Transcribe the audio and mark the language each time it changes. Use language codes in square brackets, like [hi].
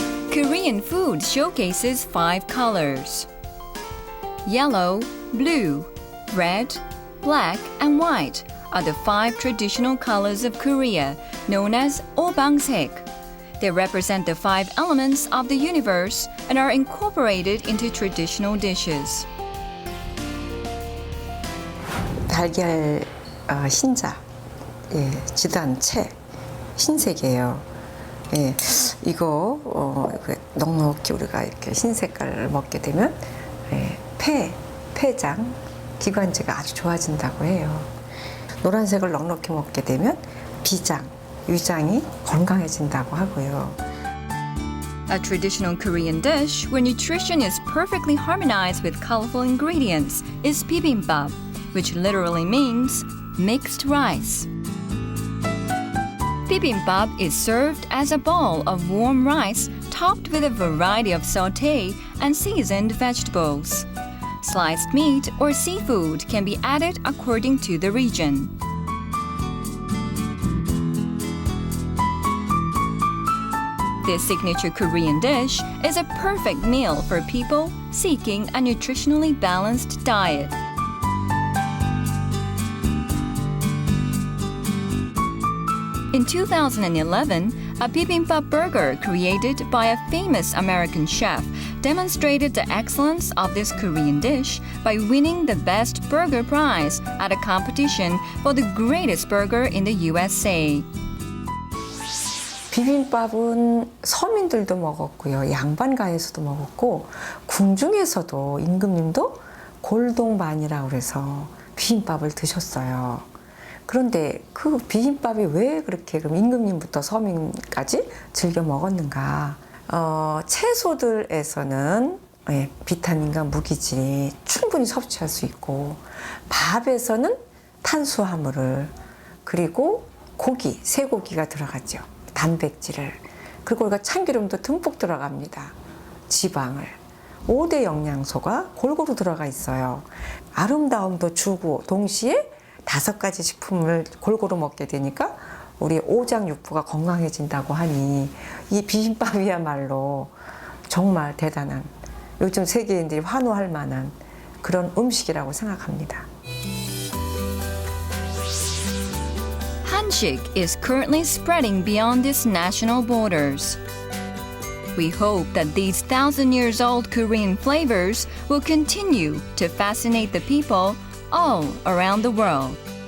[en] Korean food showcases 5 colors: yellow, blue, red, black, and white are the 5 traditional colors of Korea, known as 오방색. They represent the 5 elements of the universe and are incorporated into traditional dishes. [ko] 달걀 흰자, 지단채, 흰색이에요. 이거 넉넉히 우리가 이렇게 흰 색깔을 먹게 되면 폐장, 기관지가 아주 좋아진다고 해요. 노란색을 넉넉히 먹게 되면 비장, 위장이 건강해진다고 하고요. [en] A traditional Korean dish where nutrition is perfectly harmonized with colorful ingredients is bibimbap, which literally means mixed rice. Bibimbap is served as a bowl of warm rice topped with a variety of sauté and seasoned vegetables. Sliced meat or seafood can be added according to the region. This signature Korean dish is a perfect meal for people seeking a nutritionally balanced diet. In 2011, a bibimbap burger created by a famous American chef demonstrated the excellence of this Korean dish by winning the Best Burger Prize at a competition for the greatest burger in the USA. [ko] 비빔밥은 서민들도 먹었고요. 양반가에서도 먹었고 궁중에서도 임금님도 골동반이라고 그래서 비빔밥을 드셨어요. 그런데 그 비빔밥이 왜 그렇게 그럼 임금님부터 서민까지 즐겨 먹었는가? 채소들에서는 비타민과 무기질이 충분히 섭취할 수 있고 밥에서는 탄수화물을 그리고 고기, 쇠고기가 들어가죠. 단백질을 그리고 우리가 참기름도 듬뿍 들어갑니다. 지방을 5대 영양소가 골고루 들어가 있어요. 아름다움도 주고 동시에 5가지 식품을 골고루 먹게 되니까 우리 오장육부가 건강해진다고 하니 이 비빔밥이야말로 정말 대단한 요즘 세계인들이 환호할 만한 그런 음식이라고 생각합니다. [en] Hanshik is currently spreading beyond its national borders. We hope that these 1,000 years old Korean flavors will continue to fascinate the people all around the world.